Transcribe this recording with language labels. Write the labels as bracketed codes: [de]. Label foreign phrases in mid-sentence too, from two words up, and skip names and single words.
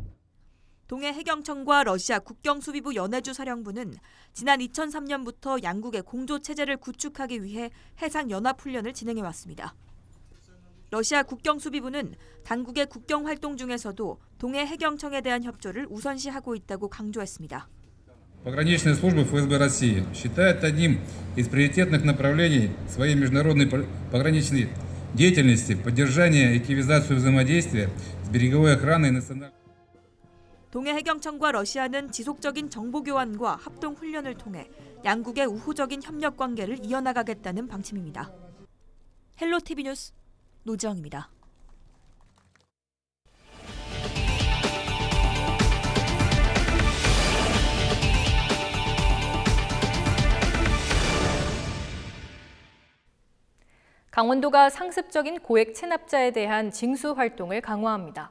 [ko] 동해 해경청과 러시아 국경수비부 연해주 사령부는 지난 2003년부터 양국의 공조 체제를 구축하기 위해 해상 연합 훈련을 진행해 왔습니다. 러시아 국경수비부는 당국의 국경 활동 중에서도 동해 해경청에 대한 협조를 우선시하고 있다고 강조했습니다. [ru] Пограничная служба ФСБ России считает одним из приоритетных направлений своей международной пограничной деятельности поддержание и активизацию взаимодействия с береговой охраной национальной. [ko] 동해 해경청과 러시아는 지속적인 정보 교환과 합동 훈련을 통해 양국의 우호적인 협력 관계를 이어나가겠다는 방침입니다. 헬로티비 뉴스 노지영입니다. 강원도가 상습적인 고액 체납자에 대한 징수 활동을 강화합니다.